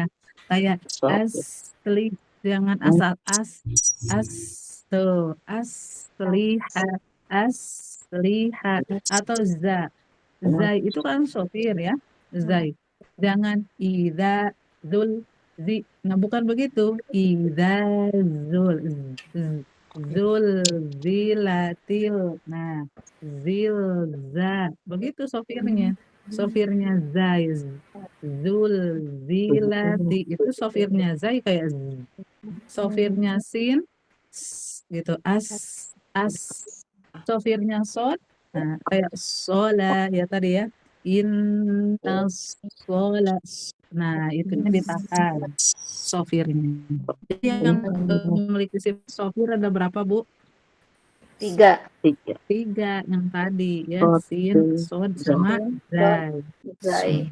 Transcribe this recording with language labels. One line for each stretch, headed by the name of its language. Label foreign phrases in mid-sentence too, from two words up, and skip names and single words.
Indonesian: Kayak asli, jangan asal tuh asliha atau zai itu kan sofir ya, zai. Jangan zul zi. Nah bukan begitu.
Arabic: زلزلت.
Indonesian: Nah, zilza. Begitu sofirnya. Sofirnya zai. Zilati. Itu sofirnya zai kayak sofirnya sin. Gitu. As. Sofirnya sod. Nah, kayak sola ya tadi ya.
Arabic: إن الصلاة.
Indonesian: Nah, itunya ditahan sofirnya. Jadi yang memiliki sifat sofir ada berapa, Bu? 3. 3 yang tadi ya, sin, sod, sama zai.